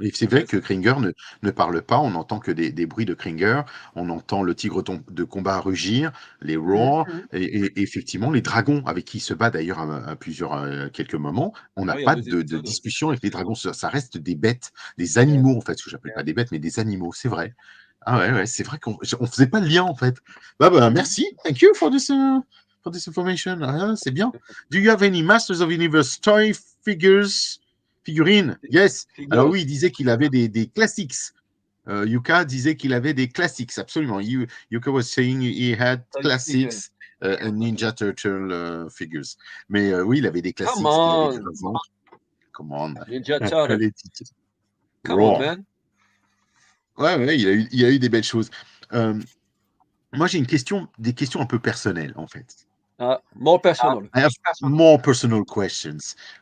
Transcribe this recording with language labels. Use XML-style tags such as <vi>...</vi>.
<fr>Et c'est vrai que Kringer ne parle pas, on n'entend que des bruits de Kringer, on entend le tigre de combat rugir, les roars, et effectivement les dragons avec qui il se bat d'ailleurs à quelques moments. On n'a pas de discussion avec les dragons, ça reste des bêtes, des animaux en fait, ce que j'appelle pas des bêtes, mais des animaux, c'est vrai. Ah ouais, c'est vrai qu'on faisait pas le lien en fait. Merci,</fr> <en>thank you for this information.</en> <fr>C'est bien.</fr> <en>Do you have any Masters of Universe toy figurines? Yes.</en> <fr>Alors oui, il disait qu'il avait des classics. Jukka disait qu'il avait des classics, absolument.</fr> <en>Jukka was saying he had classics and Ninja Turtle figures.</en> <fr>Mais oui, il avait des classics.</fr> <en>Come on. Ninja Turtle. Come on, man.</en> <fr>Ouais, il a eu des belles choses. Moi, j'ai des questions un peu personnelles, en fait.</fr> <en>More personal. I have more personal questions.</en>